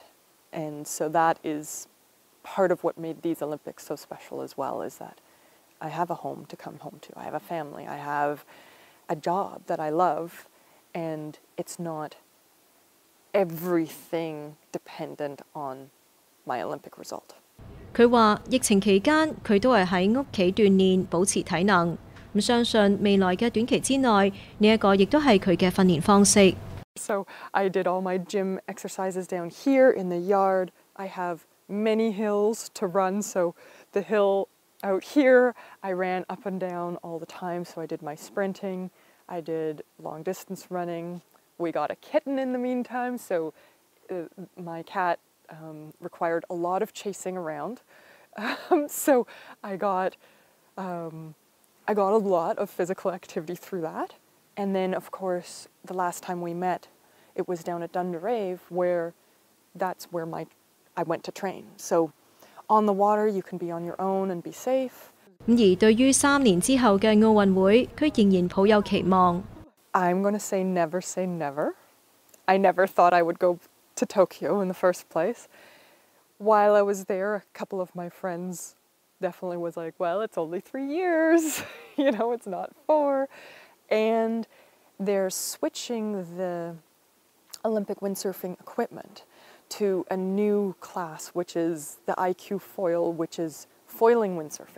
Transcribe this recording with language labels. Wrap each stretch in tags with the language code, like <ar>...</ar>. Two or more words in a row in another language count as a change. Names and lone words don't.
<en>And so that is part of what made these Olympics so special as well, is that I have a home to come home to. I have a family. I have a job that I love, and it's not everything dependent on my Olympic result.</en> <yue>佢話疫情期間佢都係喺屋企鍛鍊，保持體能。咁相信未來嘅短期之內，呢一個亦都係佢嘅訓練方式。</yue> <en>So I did all my gym exercises down here in the yard. I have many hills to run, so the hill out here I ran up and down all the time, so I did my sprinting, I did long distance running. We got a kitten in the meantime, so my cat required a lot of chasing around. So I got a lot of physical activity through that. And then, of course, the last time we met, it was down at Dunderave, where that's where I went to train. So on the water, you can be on your own and be safe.</en> <yue>而對於3年之後嘅奧運會，佢仍然抱有期望。</yue> <en>I'm going to say never say never. I never thought I would go to Tokyo in the first place. While I was there, a couple of my friends definitely was like, well, it's only 3 years, it's not 4. And they're switching the Olympic windsurfing equipment to a new class, which is the IQ foil, which is foiling windsurfing.</en>